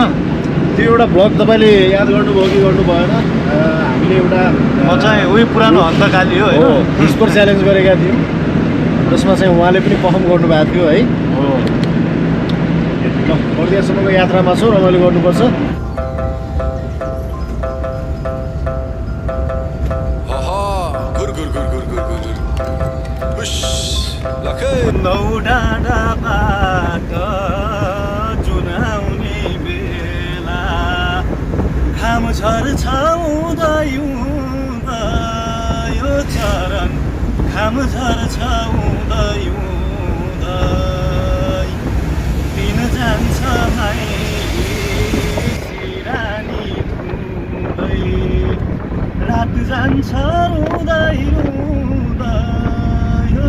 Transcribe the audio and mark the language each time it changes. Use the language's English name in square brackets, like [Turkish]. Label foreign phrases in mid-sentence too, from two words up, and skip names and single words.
[Nepali] त्यो एउटा ब्लग तपाईँले याद गर्नुभयो कि गर्नु भएन हामीले एउटा म चाहिँ उही पुरानो हन्तकाली हो होइन [English] sport challenge [Nepali] गरेका थियौँ जसमा चाहिँ उहाँले पनि पर्फर्म गर्नुभएको थियो है हो ल बर्दियासम्मको यात्रामा छौँ रमाइलो गर्नुपर्छ हाहा घुर घुर घुर घुर घुर घुर हुश लखे नौ डाँडाबाट जुन आउने बेला घाम छर्छाउँदै यो चरण घाम छर्छाउँदै दिन जान्छ सिरानी धुँदै रात जान्छ रुँदै यो